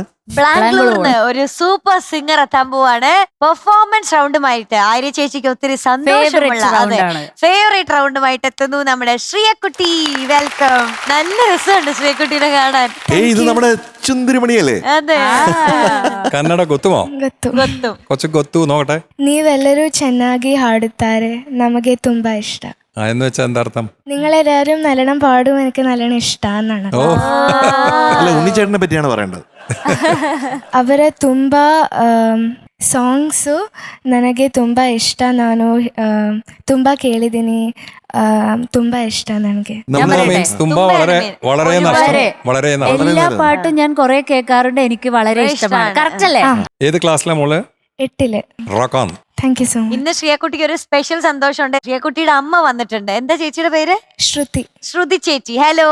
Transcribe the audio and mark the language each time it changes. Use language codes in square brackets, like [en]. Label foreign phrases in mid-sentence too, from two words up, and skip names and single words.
[ml] ബാംഗ്ലൂരിന്ന് ഒരു സൂപ്പർ സിംഗർ എത്താൻ പോവാണ്. പെർഫോമൻസ് റൗണ്ടുമായിട്ട് ആര്യ ചേച്ചിക്ക് ഒത്തിരി സന്തോഷമുള്ള ഫേവറേറ്റ് റൗണ്ടുമായിട്ട് എത്തുന്നു നമ്മുടെ ശ്രീയക്കുട്ടി. വെൽക്കം. നല്ല രസമുണ്ട് ശ്രീയക്കുട്ടീനെ കാണാൻ. ഇത് നമ്മുടെ ചുന്തിരിമണിയല്ലേ? അതെ. [kn] ಕನ್ನಡ ಗೊತ್ತುಮೋ? ಗೊತ್ತು. [ml] കൊച്ചു ಗೊತ್ತು നോക്കട്ടെ. [kn] ನೀವೆಲ್ಲರೂ ಚೆನ್ನಾಗಿ ಹಾಡುತ್ತಾರೆ, ನಮಗೆ ತುಂಬಾ ಇಷ್ಟ. [ml] എന്ന് വെച്ചാൽ എന്താ അർത്ഥം? നിങ്ങളെല്ലാവരും നല്ലോണം പാടും, എനിക്ക് നല്ലോണം ഇഷ്ടാന്നാണ്. അല്ല, ഉണ്ണിച്ചേട്ടനെ പറ്റിയാണ് പറയേണ്ടത്. [kn] ಅವರ ತುಂಬಾ ಸಾಂಗ್ಸು ನನಗೆ ತುಂಬಾ ಇಷ್ಟ. ನಾನು ತುಂಬಾ ಕೇಳಿದ್ದೀನಿ, ತುಂಬಾ ಇಷ್ಟ ನನಗೆ. [ml] എല്ലാ പാട്ടും ഞാൻ കുറെ കേൾക്കാറുണ്ട്, എനിക്ക് വളരെ ഇഷ്ടമാണ്. കറക്റ്റ് അല്ലേ? ഏത് ക്ലാസ്സിലെ മോള്? 8ല്. [en] rock on. thank you so much. [ml] ഇന്ന് ശ്രീയക്കുട്ടിക്ക് ഒരു സ്പെഷ്യൽ സന്തോഷമുണ്ട്. ശ്രീയക്കുട്ടിയുടെ അമ്മ വന്നിട്ടുണ്ട്. എന്താ ചേച്ചിയുടെ പേര്? ശ്രുതി. ശ്രുതി ചേച്ചി. ഹലോ.